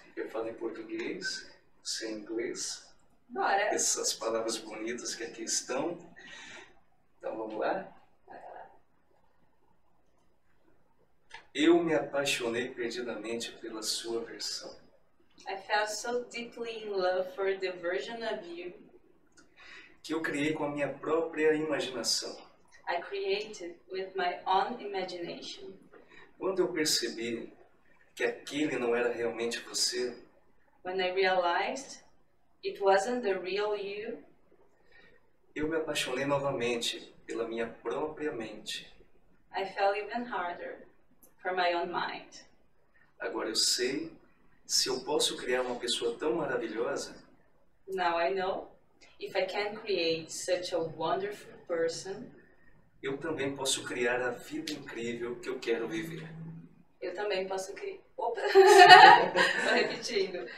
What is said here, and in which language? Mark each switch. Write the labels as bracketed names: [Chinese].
[Portuguese] Eu falo em português, você em inglês. Bora! Essas palavras bonitas que aqui estão. Então vamos lá? Eu me apaixonei perdidamente pela sua versão. [English] I fell so deeply in love for the version of you [Portuguese] que eu criei com a minha própria imaginação. [English] I created with my own imagination. [Portuguese] Quando eu percebi que aquele não era realmente você, [English] when I realized it wasn't the real you, [Portuguese] eu me apaixonei novamente pela minha própria mente. [English] I fell even harder for my own mind. [Portuguese] Agora eu sei, se eu posso criar uma pessoa tão maravilhosa, [English] now I know, if I can create such a wonderful person, [Portuguese] eu também posso criar a vida incrível que eu quero viver. Eu também posso criar. Opa! Tô repetindo.